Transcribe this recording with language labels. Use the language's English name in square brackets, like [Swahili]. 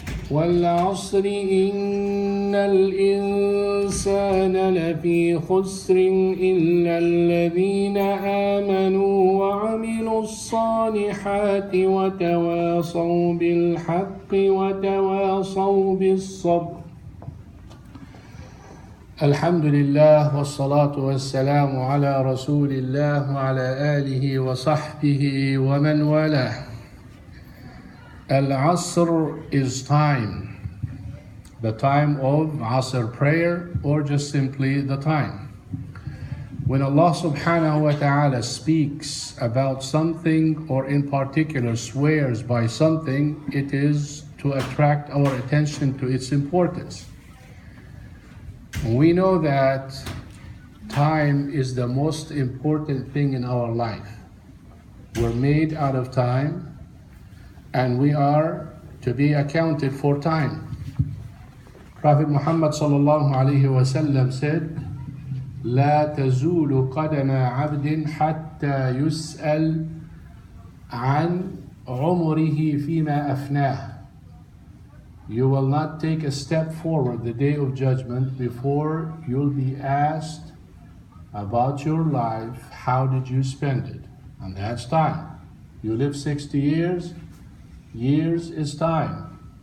[Arabic] والعصر إن الإنسان لفي خسر إلا الذين آمنوا وعملوا الصالحات وتواصوا بالحق وتواصوا بالصبر. الحمد لله والصلاة والسلام على رسول الله وعلى آله وصحبه ومن والاه. [English] Al-Asr is time, the time of Asr prayer, or just simply the time. When Allah subhanahu wa ta'ala speaks about something, or in particular swears by something, it is to attract our attention to its importance. We know that time is the most important thing in our life. We're made out of time, and we are to be accounted for time. Prophet Muhammad sallallahu alayhi wa sallam said, [Arabic] لا تزول قدم عبد حتى يسأل عن عمره فيما أفناه. [English] You will not take a step forward the day of judgment before you'll be asked about your life. How did you spend it? And that's time. You live 60 years. Years is time.